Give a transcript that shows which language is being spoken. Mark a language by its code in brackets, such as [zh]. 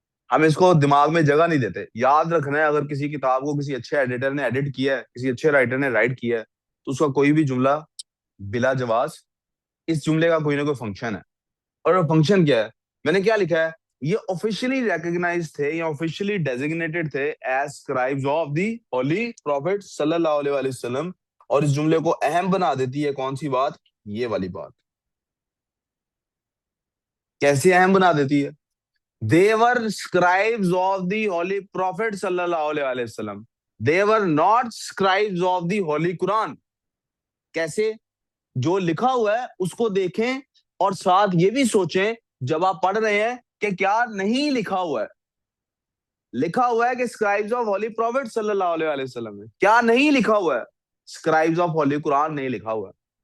[ur] ہم اس کو دماغ میں جگہ نہیں دیتے. یاد رکھنا ہے اگر کسی کتاب کو کسی اچھے ایڈیٹر نے ایڈٹ کیا ہے، کسی اچھے رائٹر نے رائٹ کیا ہے، تو اس کا کوئی بھی جملہ بلا جواز، اس جملے کا کوئی نہ کوئی فنکشن ہے. اور وہ فنکشن کیا ہے؟ میں نے کیا لکھا ہے؟ یہ آفیشلی ریکگنائز تھے یا آفیشلی ڈیزگنیٹڈ تھے [en] as scribes of the holy prophet [ur] صلی اللہ علیہ وآلہ وسلم. اور اس جملے کو اہم بنا دیتی ہے کون سی بات؟ یہ والی بات. کیسے اہم بنا دیتی ہے؟ [en] They were scribes of the Holy Prophet sallallahu alaihi wasallam. They were not scribes of the Holy Quran. [ur] کیسے؟ جو لکھا ہوا ہے اس کو دیکھیں اور ساتھ یہ بھی سوچیں جب آپ پڑھ رہے ہیں کہ کیا نہیں لکھا ہوا ہے. لکھا ہوا ہے کہ [en] scribes of Holy Prophet [ur] صلی اللہ علیہ وسلم ہے. کیا نہیں لکھا ہوا ہے؟ [en] scribes of Holy Quran [ur] نہیں لکھا ہوا ہے.